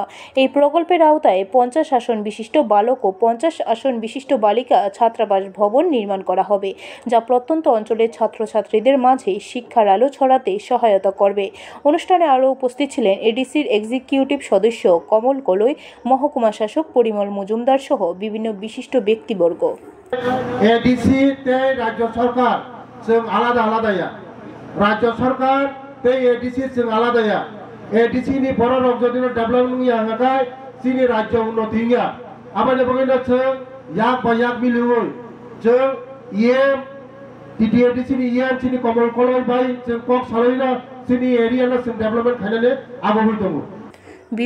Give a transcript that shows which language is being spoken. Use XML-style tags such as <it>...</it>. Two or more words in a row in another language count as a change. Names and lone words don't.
<bn>এই প্রকল্পের আওতায় 50 আসন বিশিষ্ট বালক ও 50 আসন বিশিষ্ট বালিকা ছাত্রাবাস ভবন নির্মাণ করা হবে, যা প্রত্যন্ত অঞ্চলের ছাত্রছাত্রীদের মাঝে শিক্ষার আলো ছড়াতে সহায়তা করবে। অনুষ্ঠানে আরও উপস্থিত ছিলেন এডিসির এক্সিকিউটিভ সদস্য কমল কলই, মহকুমা শাসক পরিমল মজুমদার সহ বিভিন্ন বিশিষ্ট ব্যক্তিবর্গ। এডিসিতে রাজ্য সরকার</bn> <trp>जों आलादा आलादाया</trp> <bn>রাজ্য সরকার</bn> <trp>ते एडिसि जों आलादाया एडिसि नि बर' रायजोनि डेभलपमेन्ट नि हाखाय सिनि राज्य उन्नति या आबाद बगैना जों याक बायाक मिलुय जों एम टिटि एडिसि नि एम सिनि कमल कलय बाय जों कक सालायना सिनि एरिया ना जों डेभलपमेन्ट खायनानै आगोबै दङ।</trp>